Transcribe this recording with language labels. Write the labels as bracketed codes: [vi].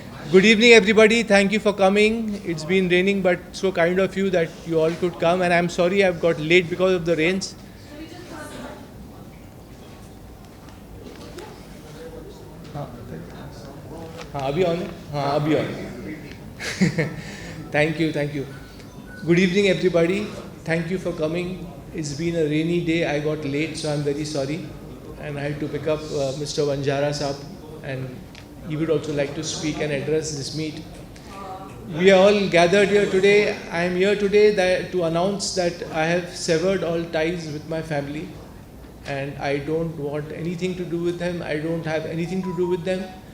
[en] Good evening, everybody. Thank you for coming. It's been raining, but so kind of you that you all could come. And I'm sorry I've got late because of the rains. [hi] हाँ अभी on है? हाँ अभी on है. [en] Thank you, thank you. Good evening, everybody. Thank you for coming. It's been a rainy day. I got late, so I'm very sorry. And I had to pick up Mr. Vanjara Saab, and he would also like to speak and address this meet. We are all gathered here today. I am here today to announce that I have severed all ties with my family, and I don't want anything to do with them. I don't have anything to do with them.